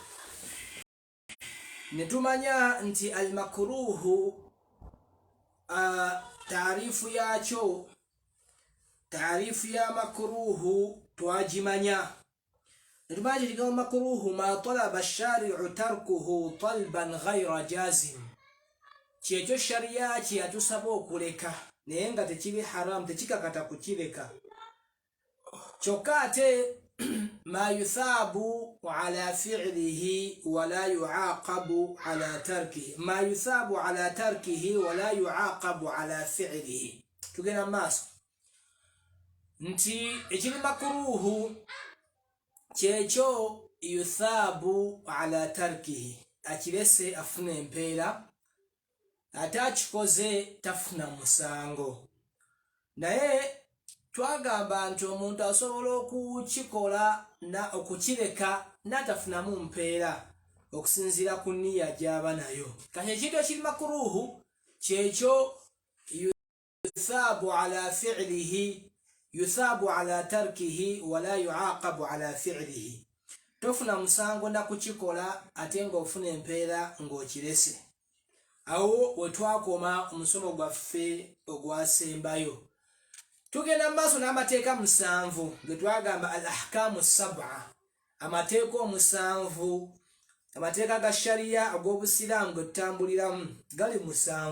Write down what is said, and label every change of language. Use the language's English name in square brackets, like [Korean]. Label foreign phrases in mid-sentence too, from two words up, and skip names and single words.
[Ganda] Ne tumanya nti al-makruhu taarifu yakyo, taarifu ya makruhu twagimanya. Ne tumanya nti kigambo makruhu [Arabic] ما طلب الشارع تركه طلبا غير جازم, [Ganda] kyekyo shariya kye yatusaba okuleka naye nga tekiri haram, tekikakata kukireka. Kyokka ate [Arabic] ما يثاب على فعله ولا يعاقب على تركه، ما يثاب على تركه ولا يعاقب على فعله. [Ganda] Tugenda maaso nti ekiri makruhu kyekyo [Arabic] يثاب على تركه, [Ganda] akirese afuna empeera, ate akikoze tafuna musango. Naye twagamba nti omuntu asobola okukikola okukireka n'atafunamu mpeera okusinziira ku nniya gy'aba nayo. Kati ekintu ekiri makruhu kyekyo [Arabic] يثاب على فعله، يثاب على تركه ولا يعاقب على فعله. [Ganda] Tofuna musango na kukikola ate ng'ofuna empeera ng'okirese. Awo we twakoma omusomo gwaffe ogwasembayo. Tugenda maaso n'amateeka 7 ge twagamba [Arabic] الأحكام سبعة, [Ganda] amateeka 7, amateeka ga shariya ag'obusiraamu ge tutambuliramu gali 7.